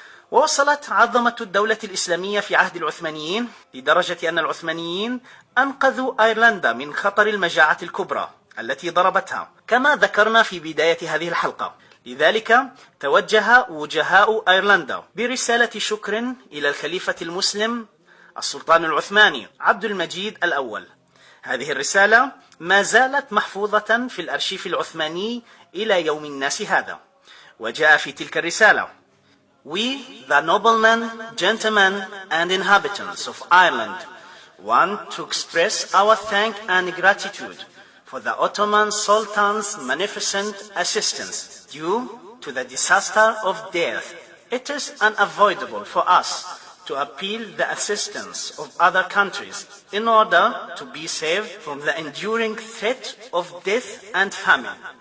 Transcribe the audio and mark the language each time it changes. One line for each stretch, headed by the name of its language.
Arabic: ووصلت عظمة الدولة الإسلامية في عهد العثمانيين لدرجة أن العثمانيين أنقذوا أيرلندا من خطر المجاعة الكبرى التي ضربتها، كما ذكرنا في بداية هذه الحلقة. لذلك توجه وجهاء أيرلندا برسالة شكر إلى الخليفة المسلم السلطان العثماني عبد المجيد الأول. هذه الرسالة ما زالت محفوظة في الأرشيف العثماني إلى يوم الناس هذا، وجاء في تلك الرسالة:
English: We, the noblemen, gentlemen and inhabitants of Ireland, want to express our thanks and gratitude for the Ottoman Sultan's magnificent assistance due to the disaster of death. It is unavoidable for us to appeal the assistance of other countries in order to be saved from the enduring threat of death and famine.